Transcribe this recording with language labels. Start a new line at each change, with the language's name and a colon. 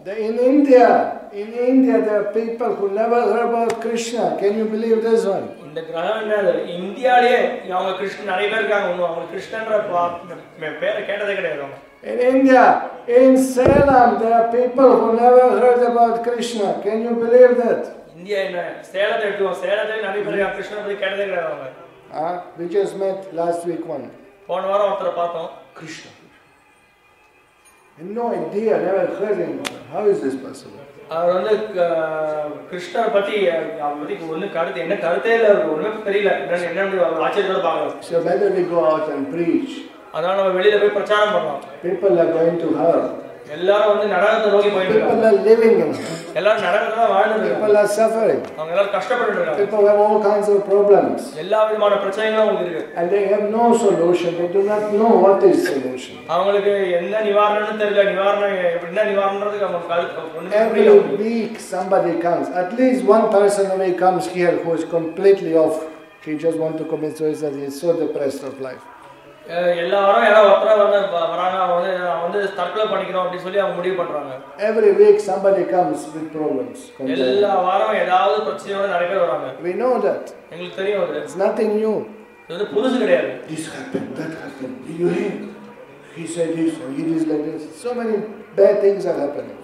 English: In India there are people who never heard about Krishna. Can you believe this one?
Tamil: இந்த கிரகம் என்னது, இந்தியாவிலே அவங்க கிருஷ்ணன் நிறைய பேர் இருக்காங்க, அவங்க கிருஷ்ணன்ற பேரை கேட்டதே கிடையாது.
English: In India, in Salem, there are people who never heard about Krishna. Can you believe that?
Tamil: India என்ன சேலத்தை எடுத்துவோம், சேலத்துல நிறைய பேர் கிருஷ்ணனை பத்தி கேட்டதே கிடையாது அவங்க.
English: We just met last week one.
Tamil: போன வாரம் ஒருத்தரை பார்த்தோம்,
English: Krishna. No idea, never heard him. How is this possible?
Tamil: அவர் வந்து கிருஷ்ணர் பத்தி ஒன்றும் கருத்து என்ன கருத்தே இல்லை, ஒன்றுமே தெரியல, என்ன ஆச்சரியத்தோட பார்க்கலாம்.
English: So better we go out and preach.
Tamil: அதனால நம்ம வெளியில போய் பிரச்சாரம் பண்ணலாம்.
English: People are going to hell.
Tamil: எல்லாரும் வந்து நரகத்தை நோக்கி போயிட்டு இருக்காங்க.
English: People are living in hell.
Tamil: எல்லாரும் நரகத்துல வாழ்ந்துட்டு இருக்காங்க.
English: People are suffering.
Tamil: அவங்க எல்லாரும் கஷ்டப்பட்டுட்டு இருக்காங்க.
English: People have all kinds of problems.
Tamil: எல்லா விதமான பிரச்சனைகளும் அவங்களுக்கு இருக்கு.
English: And they have no solution. They do not know what is solution.
Tamil: அவங்களுக்கு என்ன நிவாரணம்னு தெரியல, என்ன நிவாரணம்ன்றதுக்கு அவங்க
English: Every week somebody comes. At least one person a week comes here who is completely off. He just want to commit suicide. He is so depressed of life.
Tamil: எல்லாரும் யாரோ ஒருத்தர வராங்க, வந்து தற்கொலை பண்ணிக்கணும் அப்படி சொல்லி அவங்க முடிவு பண்றாங்க.
English: Every week somebody comes with problems.
Tamil: எல்லா வாரம் ஏதாவது பிரச்சனையோட நிறைய பேர் வராங்க.
English: We know that.
Tamil: எங்களுக்கு தெரியும் அது.
English: It's nothing new.
Tamil: இது புதுசு கிடையாது.
English: This happened, that happened. You hear? He said this, he did like this. So many bad things are happening.